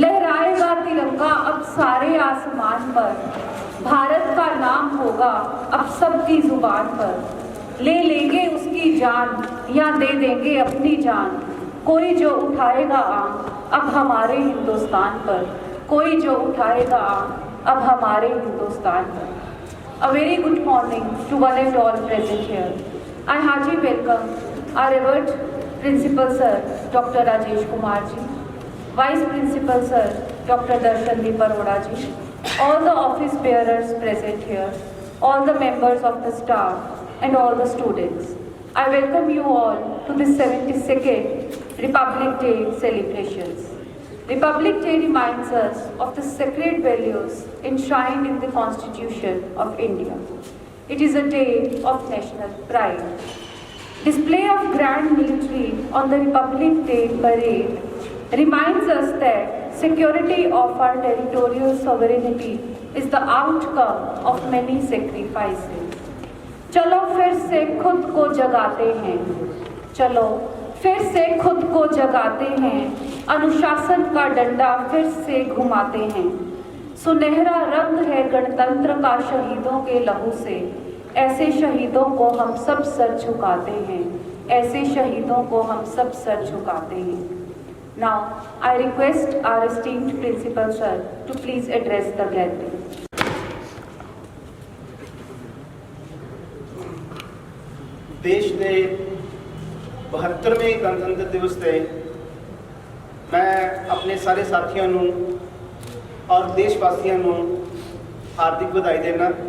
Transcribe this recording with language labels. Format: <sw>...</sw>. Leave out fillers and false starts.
<hi>लहराएगा तिरंगा अब सारे आसमान पर, भारत का नाम होगा अब सबकी जुबान पर। ले लेंगे उसकी जान या दे देंगे अपनी जान, कोई जो उठाएगा आंख अब हमारे हिंदुस्तान पर, कोई जो उठाएगा आंख अब हमारे हिंदुस्तान पर।</hi> <en>A very good morning to one and all present here. I heartily welcome our revered Principal Sir Dr. Rajesh Kumar ji, Vice Principal Sir Dr. Darshandeep Arora ji, all the office bearers present here, all the members of the staff and all the students. I welcome you all to the 72nd Republic Day celebrations. Republic Day reminds us of the sacred values enshrined in the Constitution of India. It is a day of national pride. Display of grand military on the Republic Day parade reminds us that security of our territorial sovereignty is the outcome of many sacrifices.</en> <hi>चलो फिर से खुद को जगाते हैं, चलो फिर से खुद को जगाते हैं, अनुशासन का डंडा फिर से घुमाते हैं। सुनहरा रंग है गणतंत्र का शहीदों के लहू से, ऐसे शहीदों को हम सब सर झुकाते हैं, ऐसे शहीदों को हम सब सर झुकाते हैं।</hi> <en>Now I request our esteemed Principal Sir to please address the gathering.</en> <hi>देश के 72वें गणतंत्र दिवस से मैं अपने सारे साथियों और देशवासियों हार्दिक बधाई देना।</hi>